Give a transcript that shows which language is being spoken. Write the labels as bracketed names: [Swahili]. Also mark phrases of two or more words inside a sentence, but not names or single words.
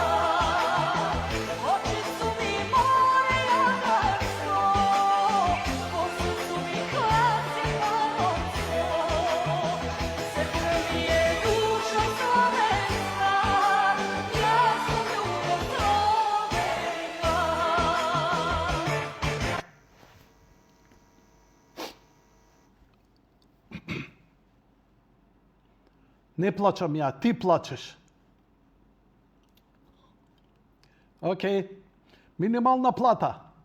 [Serbian] Oči su mi more jadransko, oči su mi kasnije palonsko, srce mi je duša slovenska, ja sam Jugoslovenka. [Macedonian] Не плачам ја, ти плачеш. Океј, минимална плата.